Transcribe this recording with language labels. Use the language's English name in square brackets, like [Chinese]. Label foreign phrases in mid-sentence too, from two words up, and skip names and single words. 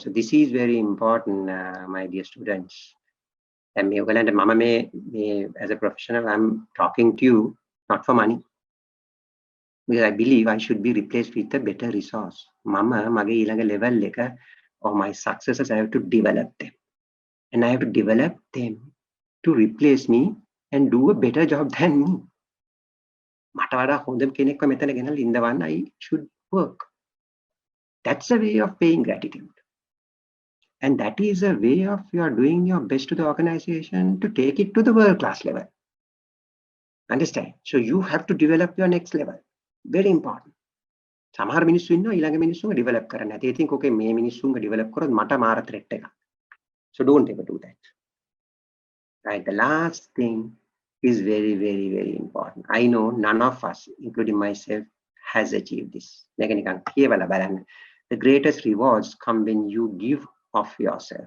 [English] So this is very important, my dear students. And as a professional, I'm talking to you not for money. Because I believe I should be replaced with a better resource. [Sinhala] මම, මගේ ඊළඟ level එක [English] or my successors, I have to develop them. And I have to develop them to replace me and do a better job than me. [Sinhala] මට වඩා හොඳ කෙනෙක්ව මෙතන ගෙනල්ලා ඉඳවන්න [English] I should work. That's a way of paying gratitude. And that is a way of you are doing your best to the organization to take it to the world-class level. Understand? So you have to develop your next level. Very important. [Sinhala] සමහර මිනිස්සු ඉන්නවා ඊළඟ මිනිස්සුන්ව develop කරන්න. [English] they think okay [Sinhala] මේ මිනිස්සුන්ව develop කරොත් මට මාර threat එකක්. [English] So don't ever do that. Right. The last thing is very, very, very important. I know none of us, including myself, has achieved this. The greatest rewards come when you give of yourself.